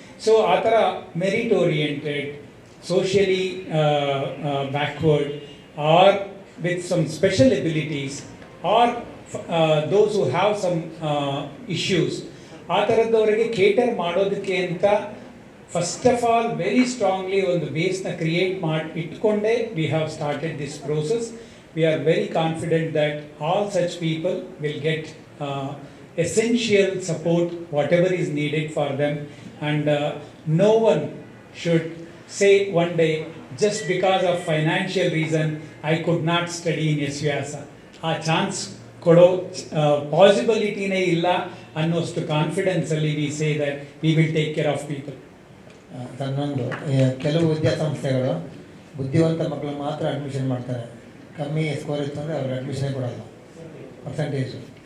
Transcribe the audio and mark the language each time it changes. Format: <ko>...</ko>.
<en>so</en> <kn>ಆ ಥರ</kn> <en>merit oriented, socially backward, or with some special abilities, or those who have some issues,</en> <kn>ಆ ಥರದ್ದವರಿಗೆ cater ಮಾಡೋದಕ್ಕೆ ಅಂತ</kn> <en>first of all very strongly</en> <kn>ಒಂದು ಬೇಸ್ನ ಕ್ರಿಯೇಟ್ ಮಾಡಿ ಇಟ್ಕೊಂಡೇ</kn> <en>We have started this process. We are very confident that all such people will get essential support whatever is needed for them, and no one should say one day just because of financial reason I could not study in S-VYASA.</en> <kn>ಆ chance ಕೊಡೋ ಪಾಸಿಬಿಲಿಟಿನೇ ಇಲ್ಲ ಅನ್ನೋಷ್ಟು ಕಾನ್ಫಿಡೆನ್ಸಲ್ಲಿ</kn> <en>We say that we will take care of people.</en> <kn>ತನ್ನೊಂದು ಕೆಲವು ವಿದ್ಯಾಸಂಸ್ಥೆಗಳು ಬುದ್ಧಿವಂತ ಮಕ್ಕಳು ಮಾತ್ರ admission ಮಾಡ್ತಾರೆ, ಕಮ್ಮಿ score ಇತ್ತು ಅಂದರೆ ಅವ್ರಿಗೆ ಅಡ್ಮಿಷನ್ ಕೊಡಲ್ಲ ಪರ್ಸೆಂಟೇಜು.</kn>